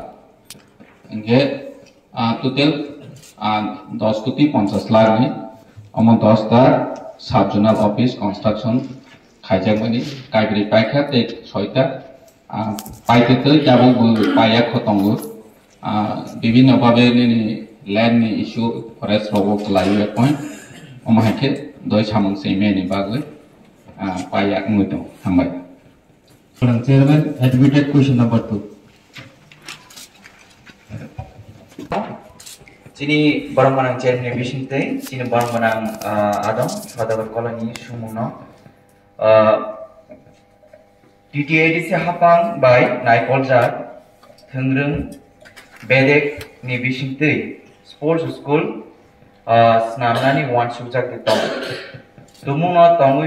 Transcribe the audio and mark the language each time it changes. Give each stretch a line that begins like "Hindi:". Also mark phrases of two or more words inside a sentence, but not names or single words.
Kok Borok: इंगे टोटल 10 कोटी 50 लाख नि अमन 10 ता साबजुनाल
English: office construction
Kok Borok: खाइजामनि काइग्रि पाइखा ते 6 ता पाइते जाबो पाया खतंगो विभिन्न भावे लैंड नि इश्यू फरेस्ट रोबो लायो पॉइंट अमाके दय सामं सेमेनि बागै पाया मुदो थांबाय
English: chairman admitted question number 2
Kok Borok: Sini barang manang chairman bisinte sini barang manang adong sadabar koloni sumuno TTADC hapang by Naikolja Thengrung Bedek ni bisinte sports school snamnani wan subject tong tumuno tongui